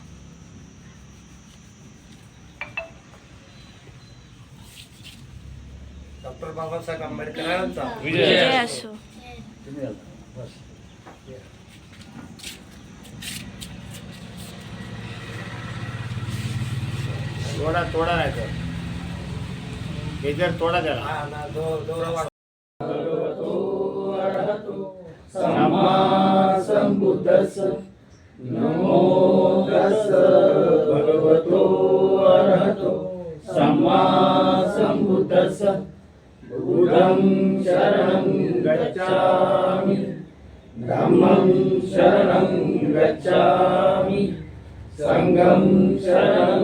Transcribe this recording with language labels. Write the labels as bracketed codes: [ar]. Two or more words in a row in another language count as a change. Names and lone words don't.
[mr] डॉक्टर बाबासाहेब आंबेडकरांचा जय असो. तोडा नाही तर हे जर तोडा त्याला. [pi] सम्मा संबुद्धस्स नमो तस्स भगवतो अरहतो सम्मा संबुद्धस्स बुद्धं शरणं गच्छामि धम्मं शरणं गच्छामि संघं शरणं